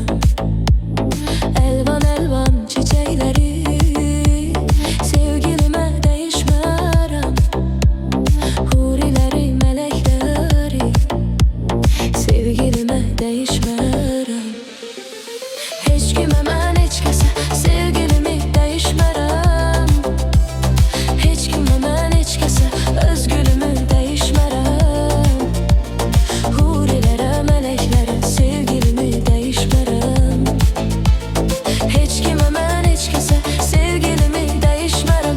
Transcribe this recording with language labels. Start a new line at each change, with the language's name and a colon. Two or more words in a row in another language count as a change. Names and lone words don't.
Turkish: Elvan elvan çiçekleri sevgilime değişmerem. Hurileri, melekleri sevgilime değişmerem.
Azerbaijani: Hiç kime mən heç kəsə sevgilimi değişmərəm. Heç kimə mən heç kəsə öz gülümü değişmərəm. Hurilərə, mələklərə sevgilimi değişmərəm. Heç kimə mən heç kəsə sevgilimi değişmərəm.